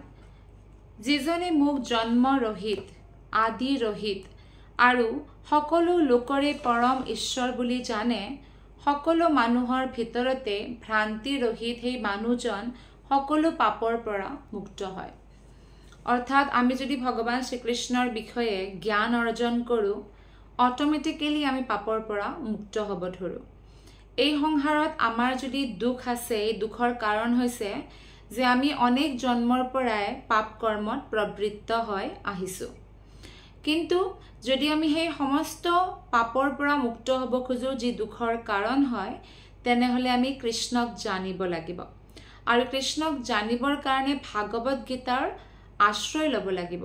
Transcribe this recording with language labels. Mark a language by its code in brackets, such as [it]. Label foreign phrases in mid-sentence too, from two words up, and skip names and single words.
[as] যিজনে মোক জন্ম ৰহিত আদি ৰহিত আৰু সকলো লোকৰে পৰম ঈশ্বৰ বুলি জানে সকলো মানুহৰ ভিতৰতে ভ্ৰান্তি ৰহিত হে মানুজন সকলো পাপৰ পৰা মুক্ত হয়। অৰ্থাৎ আমি যদি ভগৱান শ্ৰীকৃষ্ণৰ বিষয়ে জ্ঞান অৰ্জন কৰোঁ অটোমেটিকেলি আমি পাপৰ পৰা মুক্ত হ'ব ধৰোঁ। এই সংসাৰত আমাৰ যদি দুখ আছে এই দুখৰ কাৰণ হৈছে যে আমি অনেক জন্মৰ পৰাই পাপ কৰ্মত প্ৰবৃত্ত হৈ আহিছো। কিন্তু যদি আমি সেই সমস্ত পাপৰ পৰা মুক্ত হ'ব খুজো যি দুখৰ কাৰণ হয় তেনেহলে আমি কৃষ্ণক জানিব লাগিব আৰু কৃষ্ণক জানিবৰ কাৰণে ভাগৱত গীতাৰ আশ্ৰয় ল'ব লাগিব।